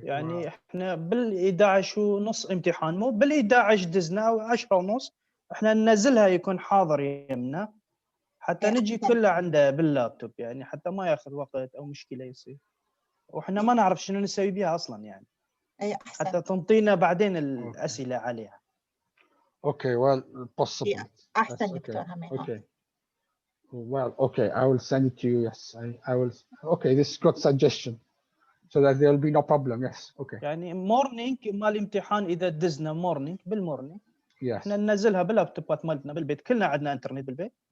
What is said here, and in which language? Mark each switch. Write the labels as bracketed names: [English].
[Arabic] يعني احنا بال11 ونص امتحان، مو بال11 دزنا او 10 ونص احنا ننزلها يكون حاضر يمنا حتى نجي كله عنده باللابتوب، يعني حتى ما ياخذ وقت او مشكلة يصير، واحنا ما نعرف شنو نسوي بها اصلا يعني. حتى تنطينا بعدين الأسئلة عليها. [English] Okay, well, possible. [Arabic] أحسن دكتور همين. [English] Okay. Well, okay, I will send it to you. Yes, I will. Okay, this is good suggestion, so that there will be no problem. Yes, okay. [Arabic] يعني مورنينج مال الامتحان إذا دزنا مورنينج بالمورنينج. [English] Yes. [Arabic] احنا ننزلها باللابتوبات مالتنا بالبيت، كلنا عندنا انترنت بالبيت.